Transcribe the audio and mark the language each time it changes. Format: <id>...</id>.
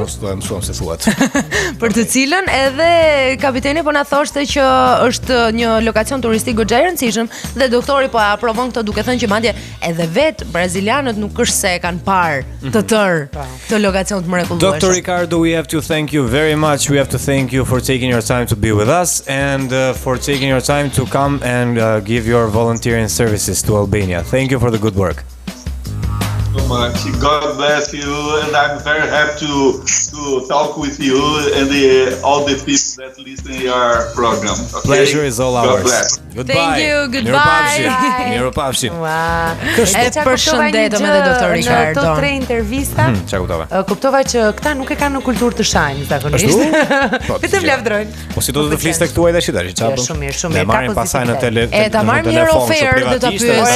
<sq>Mos do të mësojmë se thuat. Për të cilën edhe kapiteni po na thoshte që është një lokacion turistik goxha i rëndësishëm dhe doktori po aprovon këtë duke thënë që madje edhe vet brazilianët nuk është se e kanë parë të tërë këtë lokacion të mrekullueshëm.</sq> <en>Dotor Ricardo, we have to thank you very much. We have to thank you for taking your time to be with us and for taking your time to come and give your volunteering services to Albania. Thank you for the good work. So much. God bless you, and I'm very happy to talk with you and all the people that listen to your program. Okay? Pleasure is all ours. God bless. Goodbye. Thank you, goodbye.</en> <sq>Miropafshim. E përshëndetëm edhe doktor Ricardo. Në to 3 intervista, Çfarë kuptova? Kuptova që këta nuk e kanë në kulturë të shanjë zakonisht. Vetëm lavdrojnë. Po si do të fliste këtu ai tash tash, çfarë? Shumë mirë, shumë mirë. Ne marrim pasaj në tele. E ta marrim një ofertë do ta pyesim.</sq>